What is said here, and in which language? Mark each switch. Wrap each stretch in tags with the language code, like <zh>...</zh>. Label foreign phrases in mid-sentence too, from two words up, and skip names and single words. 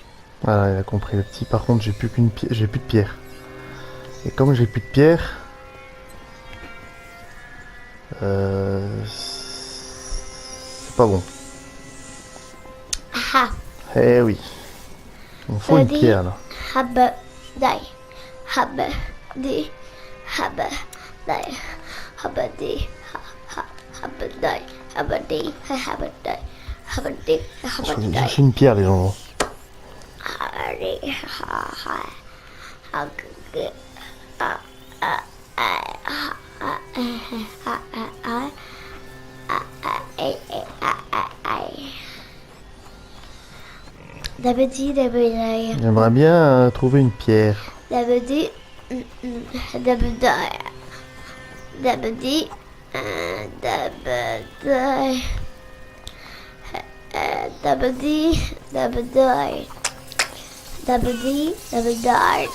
<fr>Voilà, il a compris le petit. Par contre, j'ai plus de pierre. Et comme j'ai plus de pierre, c'est pas bon. Ah, Eh oui. Il me faut une Vas-y. pierre là. habba, dai. Habba, di. Habba, dai. Habba, di. Habba, dai. Habba, di. Habba, dai. Habba, di. Habba, Je vais dai. chercher une pierre, les gens. Habba, di. Dabadi, dabadi, J'aimerais bien trouver une pierre. dabadi, dabadi, dabadi, dabadi, dabadi, dabadi, dabadi, dabadi.</fr>